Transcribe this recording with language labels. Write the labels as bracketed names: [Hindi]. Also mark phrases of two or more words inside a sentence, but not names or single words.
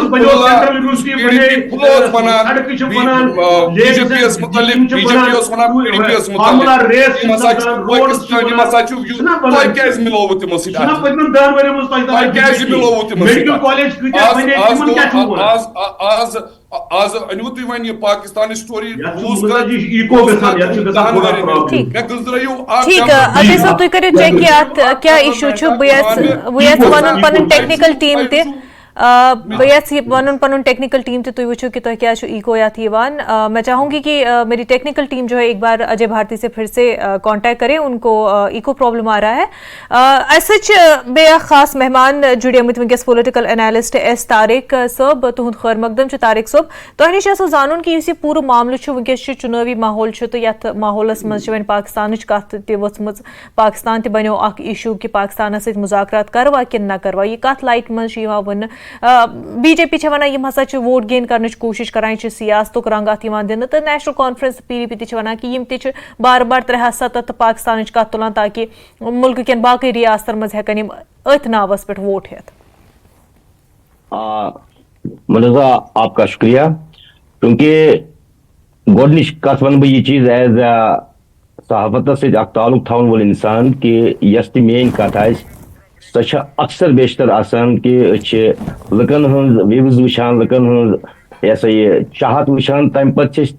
[Kashmiri] اوس ونان بی جے پی یس متعلق بی جے پی اوس ونان پی ڈی پی یس متعلق یِم ہسا چھِ پٲکستان یِم ہسا چھِ تۄہہِ کیازِ مِلووٕ تِمو سۭتۍ تۄہہِ کیازِ مِلووٕ تِمو سۭتۍ آز أنِو تُہۍ وۄنۍ یہِ پاکستانٕچ سٹوری مےٚ گٔنٛزرٲیِو ٹھیک اجے صٲب تُہۍ کٔرِو چیک کہ ات کیٛاہ اِشوٗ چھُ بہٕ یژھٕ ونُن پنُن [English] technical team [Kashmiri] تہِ بہٕ یژھٕ یہِ ونُن پنُن [English] technical team [Kashmiri] تہِ تُہۍ وٕچھِو کہ تۄہہِ کیٛازِ چھُ ایٖکو یتھ یِوان [Urdu] میں چاہوں گی کہ میری ٹیکنیکل ٹیم جو ہے ایک بار اجے بھارتی سے پھر سے کانٹیکٹ کرے ان کو ایٖکو پرابلم آ رہا ہے [Kashmiri] اسہِ سۭتۍ چھِ بیٚیہِ اکھ خاص مہمان جُڑیمٕتۍ وٕنکیٚس [English] political analyst [Kashmiri] ایس طارق صٲب تُہُنٛد خٲر مقدم چھُ طارق صٲب تۄہہِ نِش اوسوٕ زانُن کہ یُس یہِ پوٗرٕ معاملہٕ چھُ وٕنکیٚس چھُ چُنٲوی ماحول چھُ تہٕ یتھ ماحولس منٛز چھِ وۄنۍ پاکستانٕچ کتھ تہِ ؤژھمٕژ پاکستان تہِ بنیو اکھ اِشوٗ کہ پاکستانس سۭتۍ مُذاکرات کروا کِنہٕ نہ کروا یہِ کتھ لایٹہِ منٛز چھُ یِوان وننہٕ بی جے پی چھِ ونان یِم ہسا چھِ [English] vote gain [Kashmiri] کرنٕچ کوٗشش کران یہِ چھِ سیاستُک رنٛگ اتھ یِوان دِنہٕ تہٕ نیشنل کانفرنس پی ڈی پی تہِ چھِ ونان کہ یِم تہِ چھِ بار بار 370 تہٕ پاکستانٕچ کتھ تُلان تاکہ مُلکہٕ کٮ۪ن باقٕے ریاستن منٛز ہٮ۪کن یِم أتھۍ ناوس پٮ۪ٹھ ووٹ ہٮ۪تھ منزا [Urdu] آپ کا شکریہ [Kashmiri] کیونکہ گۄڈنِچ کتھ ونہٕ بہٕ یہِ چیٖز ایز صحافتس سۭتۍ اکھ تعلق تھاوَن وول انسان کہ یۄس تہِ میٲنۍ کتھ آسہِ سۄ چھِ اکثر بیشتر آسان کہ أسۍ چھِ لُکن ہٕنٛز وِوٕز وٕچھان لُکن ہٕنٛز یہ سا یہِ چاہت وٕچھان تمہِ پتہٕ چھِ أسۍ